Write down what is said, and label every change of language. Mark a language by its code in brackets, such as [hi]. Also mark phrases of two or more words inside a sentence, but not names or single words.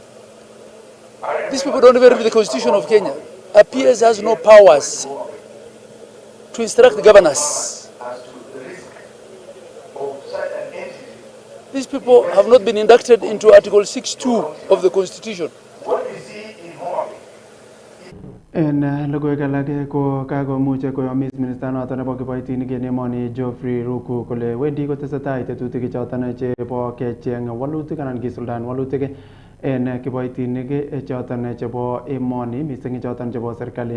[en] These people don't even read the Constitution of Kenya. A PS has no powers to instruct the governors. These people have not been inducted into Article 6.2 of the Constitution. [kln] En logoiwek alak ko kakomuch koyomis minister noton nebo kiboitinik en emoni Geoffrey Ruku kole wendi kotesetai tetutik choton chebo kecheng walutik anan kisuldaen walutik en kiboitinik choton chebo emoni missing choton chebo serikali.